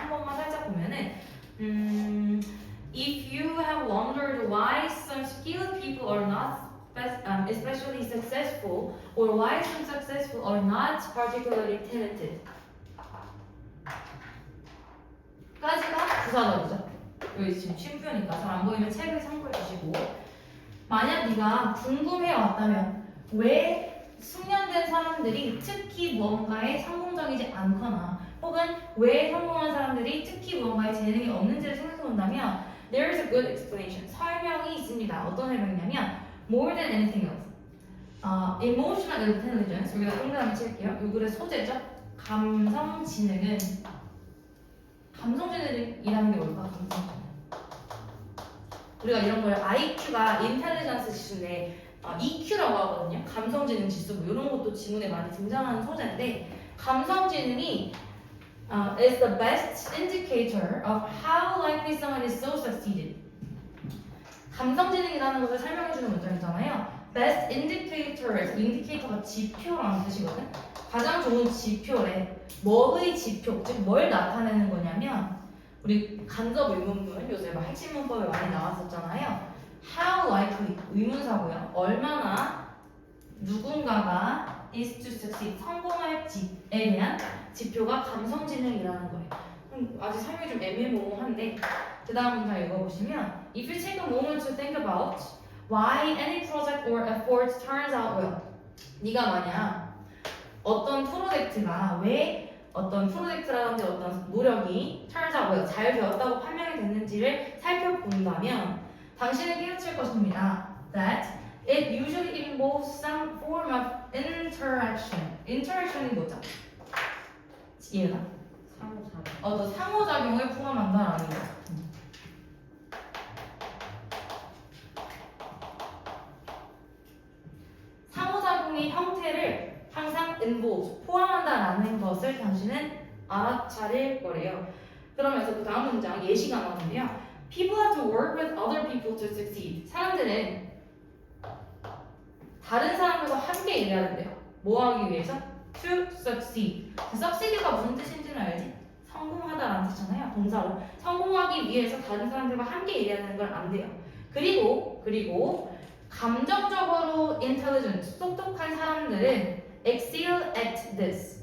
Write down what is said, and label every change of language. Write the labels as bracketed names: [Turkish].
[Korean] 한 번만 살짝 보면은 [English] If you have wondered why some skilled people are not especially successful, or why some successful are not particularly talented, [Korean] 까지가 부사절이죠. 여기 지금 쉼표니까 잘 안 보이면 책을 참고해 주시고, 만약 네가 궁금해 왔다면 왜 숙련된 사람들이 특히 무언가에 성공적이지 않거나 혹은 왜 성공한 사람들이 특히 무언가에 재능이 없는지를 생각해 본다면 [English] there is a good explanation. [Korean] 설명이 있습니다. 어떤 설명이냐면 [English] more than anything else. emotional intelligence. [Korean] 여기다 동그라미 칠게요. 요 글의 소재죠. 감성 지능은 감성지능이라는 게 뭘까? 감성지능. 우리가 이런 걸 IQ가 인텔리전스 지수인데 EQ라고 하거든요. 감성지능 지수 뭐 이런 것도 지문에 많이 등장하는 소재인데, 감성지능이 [English] is the best indicator of how likely someone is so succeeded. [Korean] 감성지능이라는 것을 설명해주는 문장이잖아요. best indicators, 인디케이터가 지표라는 뜻이거든. 가장 좋은 지표래. 뭐의 지표, 즉 뭘 나타내는 거냐면, 우리 간접 의문문 요새 막 핵심 문법에 많이 나왔었잖아요. [English] How likely 의문사고요. [Korean] 얼마나 누군가가 [English] is to succeed [Korean] 성공할지에 대한 지표가 감성지능이라는 거예요. 아직 설명이 좀 애매모호한데, 그 다음 문장 읽어보시면 [English] If you take a moment to think about why any project or effort turns out well, [Korean] 네가 만약 어떤 프로젝트가 왜 어떤 프로젝트라든지 어떤 노력이 [English] turns out well, [Korean] 잘 되었다고 판명이 됐는지를 살펴본다면 당신은 깨우칠 것입니다. [English] That it usually involves some form of interaction. [Korean] interaction이 뭐죠? 이해나? 상호작용 어떤 상호작용을 포함한다라는 거. 상호작용의 형태를 항상 involve, 포함한다라는 것을 당신은 알아차릴 거래요. 그러면서 그 다음 문장 예시가 나오는데요. [English] People have to work with other people to succeed. [Korean] 사람들은 다른 사람들과 함께 일해야 된대요. 뭐 하기 위해서? [English] To succeed. [Korean] succeed가 무슨 뜻인지는 알지? 성공하다라는 뜻이잖아요. 동사로. 성공하기 위해서 다른 사람들과 함께 일해야 되는 걸 안 돼요. 그리고 감정적으로 intelligent, 똑똑한 사람들은 [English] excel at this.